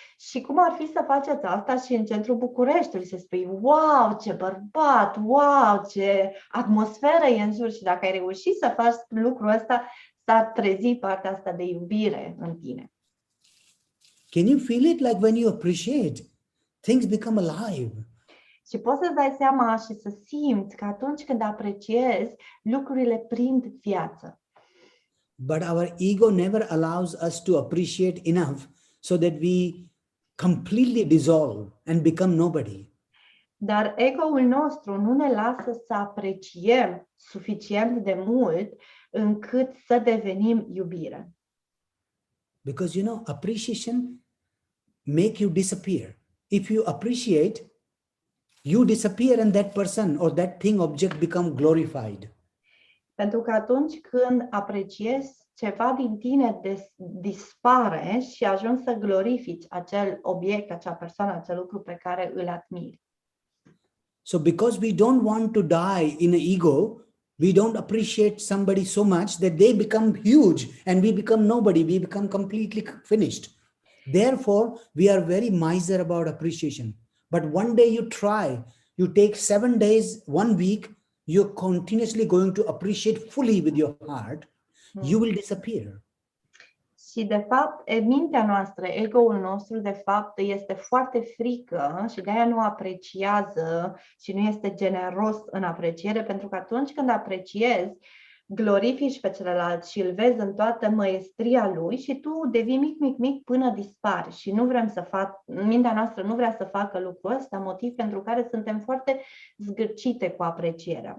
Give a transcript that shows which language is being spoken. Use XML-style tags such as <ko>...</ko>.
<ro>Și cum ar fi să faceți asta și în centrul Bucureștiului, să spui, wow, ce bărbat, wow, ce atmosferă e în jur. Și dacă ai reușit să faci lucrul ăsta, s-a trezit partea asta de iubire în tine.</ro> <en>Can you feel it like when you appreciate? Things become alive.</en> <ro>Și poți să-ți dai seama și să simți că atunci când apreciezi, lucrurile prind viață.</ro> <en>But our ego never allows us to appreciate enough so that we completely dissolve and become nobody.</en> <ro>Dar ego-ul nostru nu ne lasă să apreciem suficient de mult încât să devenim iubire.</ro> <en>Because, you know, appreciation make you disappear. If you appreciate, you disappear and that person or that thing, object become glorified.</en> <ro>Pentru că atunci când apreciezi, ceva din tine dispare și ajungi să glorifici acel obiect, acea persoană, acel lucru pe care îl admiri.</ro> <en>So because we don't want to die in an ego, we don't appreciate somebody so much that they become huge and we become nobody, we become completely finished. Therefore, we are very miser about appreciation. But one day you try, you take 7 days, 1 week, you're continuously going to appreciate fully with your heart, you will disappear.</en> <ro>Și de fapt, mintea noastră, ego-ul nostru, de fapt, este foarte frică și de-aia nu apreciază și nu este generos în apreciere, pentru că atunci când apreciezi, glorifici pe celălalt și îl vezi în toată măestria lui și tu devii mic, mic, mic până dispari și nu vrem să mintea noastră nu vrea să facă lucrul ăsta, motiv pentru care suntem foarte zgârcite cu aprecierea.</ro>